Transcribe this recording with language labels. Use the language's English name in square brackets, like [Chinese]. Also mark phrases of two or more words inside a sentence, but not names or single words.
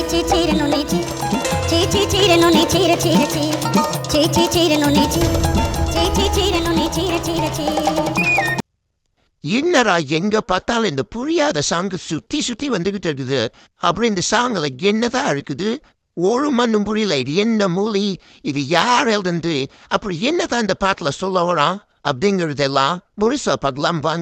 [Telugu] చీరను నీచి చీరను నీ చీర చీరను నీచి చీరను నీ చీర [Tamil] என்னடா எங்க பார்த்தாலும் இந்த புரியாத சாங்கு சுத்தி வந்துகிட்டு இருக்குது. அப்புறம் இந்த சாங்கில் என்னதான் இருக்குது ஒரு மண்ணும் புரியல. இது என்ன மொழி, இது யார் எழுதுந்து, அப்புறம் என்னதான் இந்த பாட்டில் சொல்ல வரான் அப்படிங்கிறதெல்லாம் முழுசா பார்க்கலாம் வாங்க.